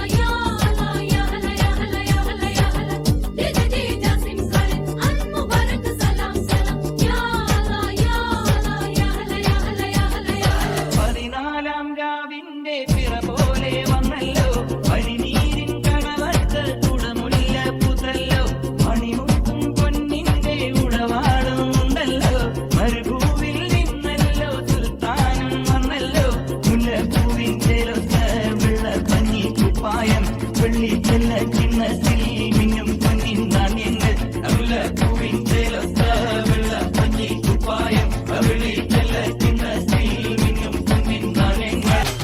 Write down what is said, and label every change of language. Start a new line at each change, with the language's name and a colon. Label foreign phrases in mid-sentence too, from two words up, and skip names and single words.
Arabic: يا الله يا هلا يا هلا يا هلا يا هلا ديدي دي جاسم خالد ان مبارك سلام سلام يا الله يا الله يا هلا يا هلا يا هلا يا هلا
Malayalam: പതിനാലാം രാവിന്റെ പിറ പോലെ വന്നല്ലോ പനിനീരിൻ കടവത്ത് കുടമുല്ല പുതല്ലോ മണിമുത്തും പൊന്നിന്റെ ഉടവാടുന്നുണ്ടല്ലോ മരുഭൂവിൽ നിന്നല്ലോ സുൽത്താനും വന്നല്ലോ മുല്ലപ്പൂവിൻ ചേലൊത്ത വെള്ള പഞ്ഞി കുപ്പായം വെള്ളി ചെല്ല ചിന്നത്തിൽ മിന്നും പൊന്നിൻ നാണ്യങ്ങൾ മുല്ലപ്പൂവിൻ ചേലൊത്ത വെള്ള പഞ്ഞി കുപ്പായം വെള്ളി ചെല്ല ചിന്നത്തിൽ മിന്നും പൊന്നിൻ നാണ്യങ്ങൾ